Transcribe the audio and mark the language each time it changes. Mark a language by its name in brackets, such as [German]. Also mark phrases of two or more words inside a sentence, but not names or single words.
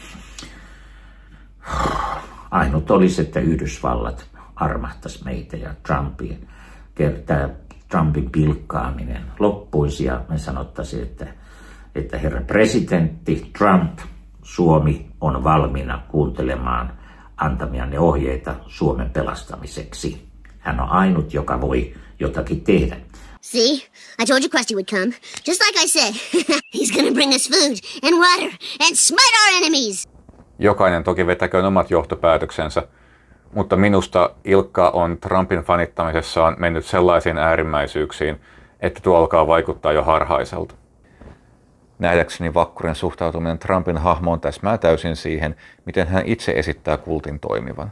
[Finnish] Ainut olisi, että Yhdysvallat armahtaisi meitä ja Trumpin pilkkaaminen loppuisi ja me sanottaisiin, että herra presidentti Trump, Suomi on valmiina kuuntelemaan antamianne ohjeita Suomen pelastamiseksi. Hän on ainut, joka voi jotakin tehdä. [English] See, I told you Krusty would come. Just like I said. He's gonna bring us food and water and smite our enemies. [Finnish] Jokainen toki vetäköön omat johtopäätöksensä, mutta minusta Ilkka on Trumpin fanittamisessaan mennyt sellaisiin äärimmäisyyksiin, että tuo alkaa vaikuttaa jo harhaiselta. Nähdäkseni Vakkurin suhtautuminen Trumpin hahmoon täsmää täysin siihen, miten hän itse esittää kultin toimivan.